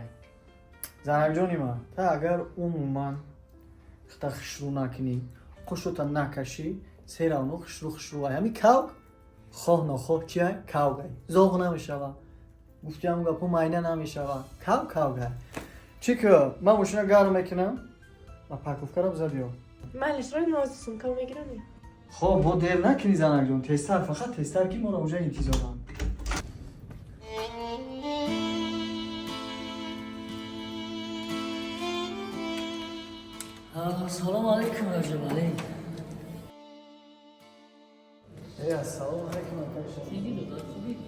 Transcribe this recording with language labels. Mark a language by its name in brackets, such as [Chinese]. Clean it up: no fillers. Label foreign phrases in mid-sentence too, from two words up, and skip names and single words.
[Tajik] занакҷони ман, та агар умуман хита хишрӯ накунӣ, қушота накашӣ, серавно хишрӯ ай, ҳами кавк хоҳ нохоҳ чи ай кавк ай, зоғ намешава. гуфтиам гапо майна намешава. кавк ай. чӣ ку ман мошина гарм мекунам, ман парковкаро биза биё. Малиш рӯи нозисум кам мегирани. хоб бо дер накунӣ занакҷон, тезтар, фақат тезтар ки моро уҷа интизорам. [Uzbek] Assalomu alaykum Rajabali. Assalomu alaykum arkadaşlar. [Turkish] Sizi de da, sizi de.